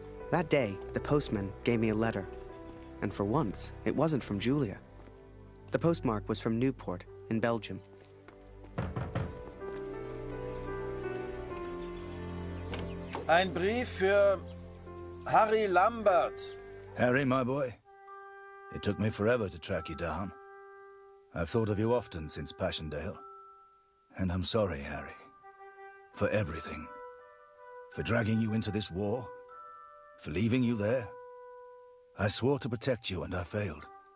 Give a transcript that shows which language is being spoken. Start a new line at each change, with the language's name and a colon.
English: That day, the postman gave me a letter. And for once, it wasn't from Julia. The postmark was from Newport, in Belgium.
German: Ein Brief für Harry Lambert.
English: Harry, my boy. It took me forever to track you down. I've thought of you often since Passchendaele. And I'm sorry, Harry. For everything. For dragging you into this war. For leaving you there. I swore to protect you and I failed.